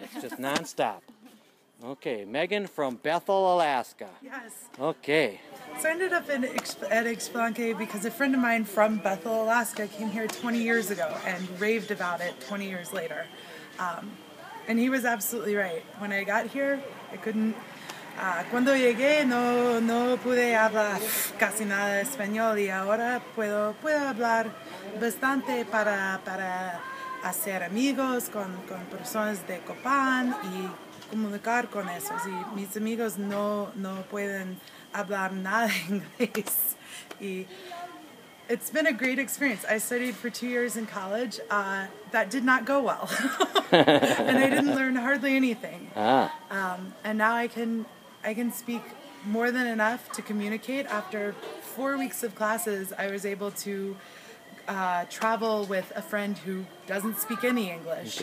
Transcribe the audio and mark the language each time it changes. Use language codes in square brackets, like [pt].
[en] It's just non-stop. Okay, Megan from Bethel, Alaska. Yes. Okay. So I ended up at Ixbalanque because a friend of mine from Bethel, Alaska came here 20 years ago and raved about it 20 years later. And he was absolutely right. When I got here, I couldn't. [es] Cuando llegué no pude hablar casi nada de español y ahora puedo hablar bastante para hacer amigos con personas de Copán y comunicar con esos. Y mis amigos no pueden hablar nada de inglés. [en] Y it's been a great experience. I studied for 2 years in college. That did not go well. And I didn't learn hardly anything. And now I can speak more than enough to communicate. After 4 weeks of classes, I was able to travel with a friend who doesn't speak any English.